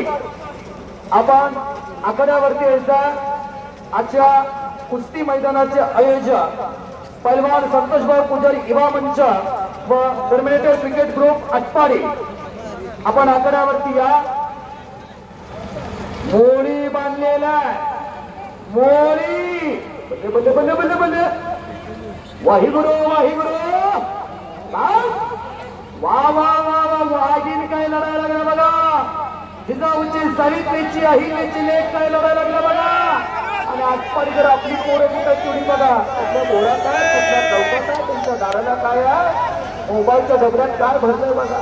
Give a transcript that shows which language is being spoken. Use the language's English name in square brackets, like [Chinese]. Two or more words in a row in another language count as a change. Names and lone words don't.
[Marathi] आपण आखाड्यावरती यायचा आजच्या कुस्ती मैदानाचे आयोजक पैलवान संतोषभाऊ पुजारी युवा मंच व टर्मिनेटर क्रिकेट ग्रुप आटपाडी। आपण आखाड्यावरती या। मोळी बांधलेला मोळी [Punjabi] ਬੱਲੇ ਬੱਲੇ ਬੱਲੇ ਬੱਲੇ ਬੱਲੇ ਵਾਹਿਗੁਰੂ ਵਾਹਿਗੁਰੂ [Marathi] वा वा वा वा वाघीन काय लढायला लागला बघा। जिजाऊची सावित्रीची अहिल्याची लेख काय लढायला लागला बघा। आणि आजपाडी जर आपली पोरं कुठं चोरी बघा, कुठल्या बोरा काय, कुठल्या चौकात आहे, तुमच्या दाराला काय आहे, मोबाईलच्या डबऱ्यात काय भरलंय बघा।